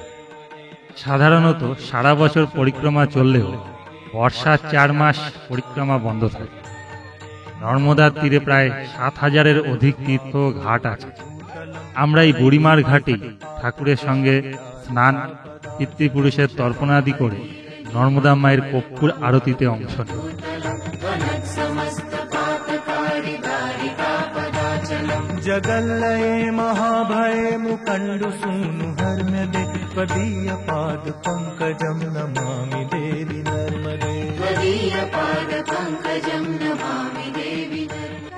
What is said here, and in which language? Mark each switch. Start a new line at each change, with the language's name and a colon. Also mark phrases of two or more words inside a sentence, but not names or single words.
Bangla: সাধারণত সারা বছর পরিক্রমা চললেও বর্ষার 4 মাস পরিক্রমা বন্ধ থাকে। নর্মদার তীরে প্রায় 7000-এর অধিক তীর্থ ও ঘাট আছে। আমরা এই বুড়িমার ঘাটেই ঠাকুরের সঙ্গে স্নান, পিতৃপুরুষের তর্পণাদি করে নর্মদা মায়ের কর্পূর আরতিতে অংশ নেব।
Sanskrit: जगल्लये महाभये मुकंडु सूनु हर्म्यदे त्वदीय पाद पंकजम नमामि देवि नर्मदे त्वदीय पाद पंकजम नमामि देवि नर्मदे।